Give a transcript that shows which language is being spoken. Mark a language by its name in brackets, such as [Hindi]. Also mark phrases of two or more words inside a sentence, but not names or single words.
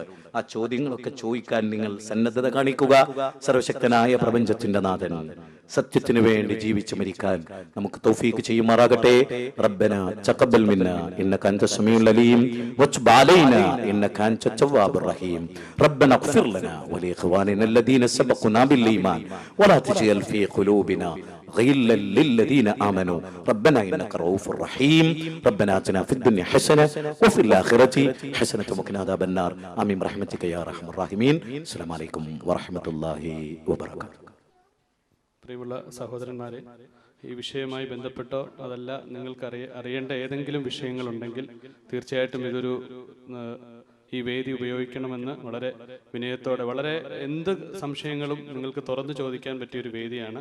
[Malayalam] ആ ചോദ്യങ്ങളൊക്കെ ചോദിക്കാൻ നിങ്ങൾ സന്നദ്ധത കാണിക്കുക. സർവശക്തനായ പ്രപഞ്ചത്തിന്റെ നാഥൻ സത്യത്തിനു വേണ്ടി ജീവിച്ചു മരിക്കാൻ നമുക്ക് തൗഫീഖ് ചെയ്യുമാറാകട്ടെ. [Arabic] ربنا تقبل منا إنك أنت السميع العليم وتب علينا إنك أنت التواب الرحيم. ربنا اغفر لنا ولإخواننا الذين سبقونا بالإيمان ولا تجعل في قلوبنا غلا للذين آمنوا ربنا إنك رؤوف رحيم. ربنا آتنا في الدنيا حسنة وفي الآخرة حسنة وقنا عذاب النار. آمين برحمتك يا أرحم الراحمين. السلام عليكم ورحمة الله وبركاته. [Malayalam] പ്രിയമുള്ള സഹോദരന്മാരെ, ഈ വിഷയവുമായി ബന്ധപ്പെട്ടോ അതല്ല നിങ്ങൾക്ക് അറിയേണ്ട ഏതെങ്കിലും വിഷയങ്ങളുണ്ടെങ്കിൽ തീർച്ചയായിട്ടും ഇതൊരു ഈ വേദി ഉപയോഗിക്കണമെന്ന് വളരെ വിനയത്തോടെ, വളരെ എന്ത് സംശയങ്ങളും നിങ്ങൾക്ക് തുറന്നു ചോദിക്കാൻ പറ്റിയൊരു വേദിയാണ്.